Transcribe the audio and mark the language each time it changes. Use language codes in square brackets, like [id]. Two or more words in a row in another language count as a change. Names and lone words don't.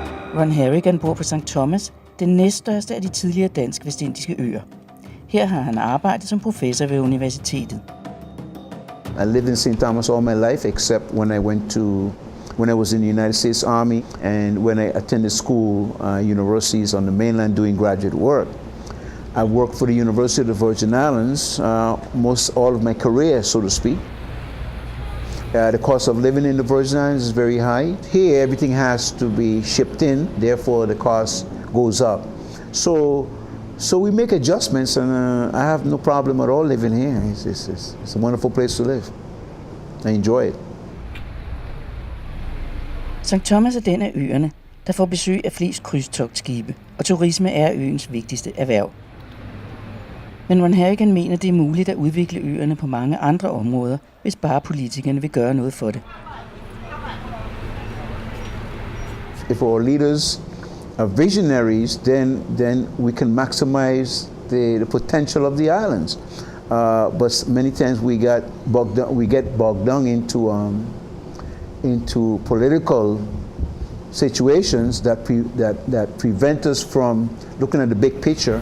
[da] Ron Harrigan bor på St. Thomas, den næststørste af de tidligere dansk-vestindiske øer. Her har han arbejdet som professor ved universitetet. [en] I lived in St. Thomas all my life, except when I was in the United States Army and when I attended school, universities on the mainland doing graduate work. I worked for the University of the Virgin Islands most all of my career, so to speak. The cost of living in the Virgin Islands is very high. Here, everything has to be shipped in, therefore the cost goes up. So we make adjustments, and I have no problem at all living here. It's a wonderful place to live. I enjoy it. St. [da] Thomas er den af øerne, der får besøg af flest krydstogtskibe, og turisme er øens vigtigste erhverv. Men Ron Harrigan mener, det er muligt at udvikle øerne på mange andre områder, hvis bare politikerne vil gøre noget for det. [en] If our leaders are visionaries, then we can maximize the potential of the islands. But many times we get bogged down into political situations that prevent us from looking at the big picture.